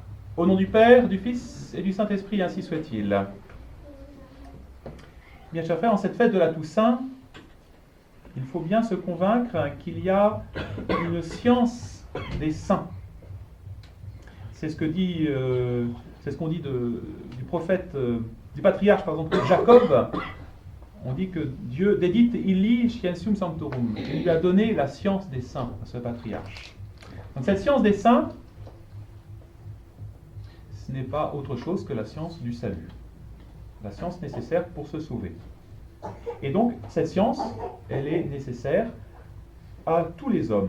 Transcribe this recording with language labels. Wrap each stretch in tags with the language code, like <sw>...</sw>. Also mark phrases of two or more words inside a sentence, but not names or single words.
<fr>Au nom du Père, du Fils et du Saint-Esprit, ainsi soit-il. Bien chers frères, en cette fête de la Toussaint, il faut bien se convaincre qu'il y a une science des saints. C'est ce qu'on dit du prophète, du patriarche, par exemple, Jacob. On dit que Dieu,</fr> <la>dedit illi scientium sanctorum,</la> <fr>il lui a donné la science des saints à ce patriarche. Donc cette science des saints, ce n'est pas autre chose que la science du salut. La science nécessaire pour se sauver. Et donc, cette science, elle est nécessaire à tous les hommes.</fr>